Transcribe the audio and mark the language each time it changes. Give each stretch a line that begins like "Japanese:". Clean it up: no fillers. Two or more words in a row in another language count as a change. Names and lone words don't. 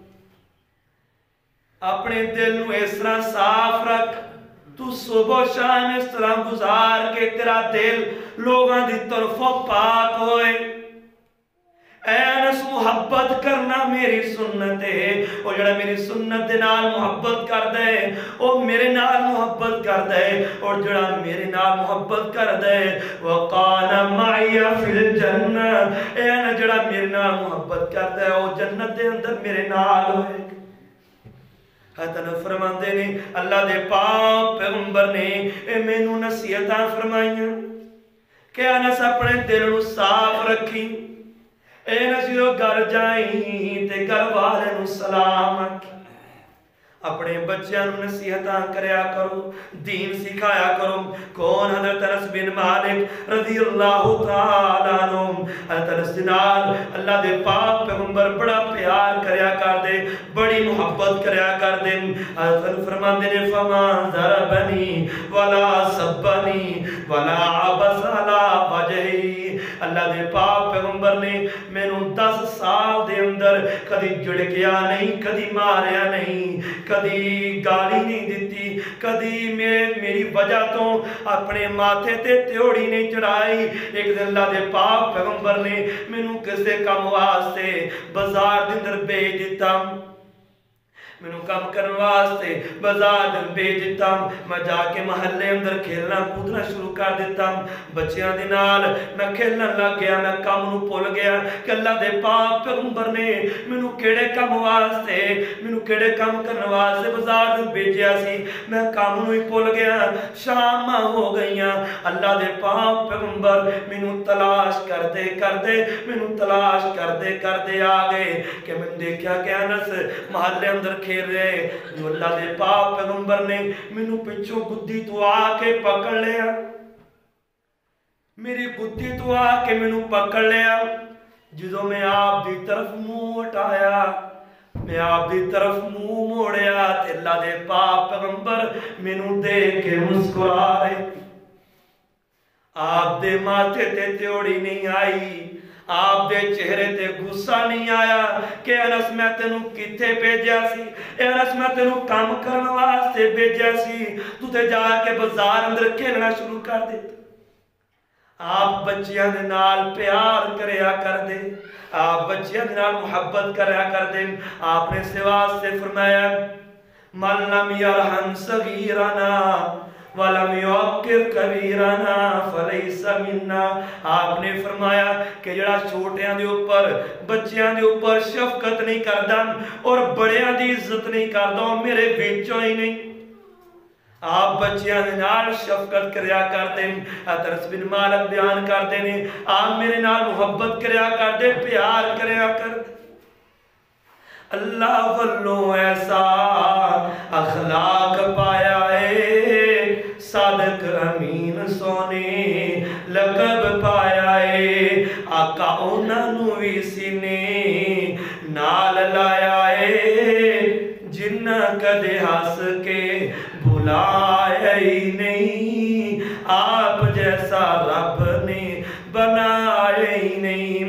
Punjabi: اپنے دل نو اس طرح صاف رکھ تو صبح و شام اس طرح گزار کے تیرا دل لوگاں دی طرفوں پاک ہوئے. اے انس محبت کرنا میری سنت ہے اور جڑا میری سنت دے نال محبت کر دے او میرے نال محبت کر دے اور جڑا میرے نال محبت کر دے
Arabic: وقال معی فی الجنہ
Punjabi: اے انس جڑا میرے نال محبت کر دے او جنت دے اندر میرے نال ہوئے. حضرت فرماندے نے اللہ دے پاک پیغمبر نے مینوں نصیحتاں فرمائیاں کہ انس اپنے دل نو صاف رکھی. اے نصیحو گھر جائیں تے گھر والے نو سلام آکھی. اپنے بچیاں نو نصیحتاں کریا کرو دین سکھایا کرو. کون حضرت انس بن مالک
Arabic: رضی اللہ تعالیٰ عنہ
Punjabi: حضرت انس نال اللہ دے پاک پیغمبر بڑا پیار کریا کر دے بڑی محبت کریا کر دے. حضرت فرماندے نے
Arabic: فما ضربنی ولا سبنی ولا عبس علی وجہی.
Punjabi: اللہ دے پاک پیغمبر نے مینوں 10 سال دے اندر کدی جھڑکیا نہیں کدی ماریا نہیں کدی گالی نہیں دیتی کدی میری وجہ تو اپنے ماتھے تے تیوڑی نہیں چڑھائی. ایک دن اللہ دے پاک پیغمبر نے مینوں کسے کام واسطے بازار دے اندر بھیج دتا مینوں کام کرن واسطے بازار دے بھیج دتا. میں جا کے محلے اندر کھیلنا کودنا شروع کر دیتا بچیاں دے نال میں کھیلن لگ گیا. میں کام نو بھول گیا کہ اللہ دے پاک پیغمبر نے مینوں کیڑے کام کرن واسطے بازار دے بھیجیا سی. میں کام نو ہی بھول گیا. شام ہو گئیاں اللہ دے پاک پیغمبر مینوں تلاش کردے آ گئے کہ میں دیکھا کہ انس محلے اندر کھیل رہے جو اللہ دے پاک پیغمبر نے مینوں پچھوں گدی تو آ کے پکڑ لیا میری گدی تو آ کے مینوں پکڑ لیا. جدوں میں آپ دی طرف منہ اٹھایا میں آپ دی طرف منہ موڑیا تے اللہ دے پاک پیغمبر مینوں دیکھ کے مسکرا رہے. آپ دے ماتھے تے تیوڑی نہیں آئی آپ دے چہرے تے غصہ نہیں آیا کہ انس میں تینوں کتھے بھیجیا سی اے انس میں تینوں کام کرن واسطے بھیجیا سی تو تے جا کے بازار اندر کھیلنا شروع کر دیتا. آپ بچیاں دے نال پیار کریا کر دے آپ بچیاں دے نال محبت کریا کر دے.
Urdu: آپ نے سواس سے فرمایا
Arabic: من لم یرحم صغیرنا وَلَمْ يُعَقِّرْ كَبِيرَنَا فَلَيْسَ مِنَّا.
Punjabi: آپ نے فرمایا کہ جڑا چھوٹیاں دے اوپر بچیاں دے اوپر شفقت نہیں کردا اور بڑیاں دی عزت نہیں کردا میرے وچوں ہی نہیں. آپ بچیاں دے نال شفقت کریا کر دے. انس بن مالک بیان کر دے نے آپ میرے نال محبت کریا کر دے پیار کریا کر دے. اللہ والوں ایسا اخلاق پایا ہے صادق امین سونے لقب پایا ہے آقا انہوں وی سینے نال لایا ہے جنہ کدے ہس کے بھلایا ہی نہیں آپ جیسا رب نے بنایا ہی نہیں.